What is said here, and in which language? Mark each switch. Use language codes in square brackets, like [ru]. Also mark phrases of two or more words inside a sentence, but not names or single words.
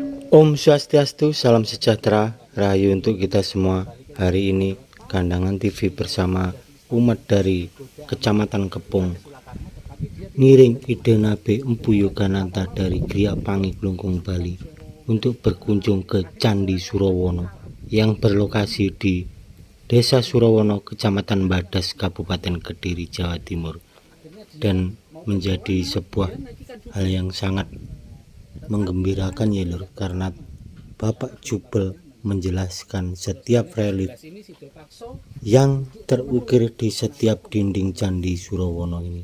[id] Om Swastiastu, salam sejahtera, rahayu untuk kita semua. Hari ini Kandangan TV bersama umat dari Kecamatan Kepung [ban] ngiring ide [id] Nabe Empu Yogananta dari Griya Pangi Glungkung Bali untuk berkunjung ke Candi Surawana yang berlokasi di Desa Surawana, Kecamatan Badas, Kabupaten Kediri, Jawa Timur, dan menjadi sebuah hal yang sangat menggembirakan ya lur, karena Bapak Jubel menjelaskan setiap relief yang terukir di setiap dinding Candi Surawana ini.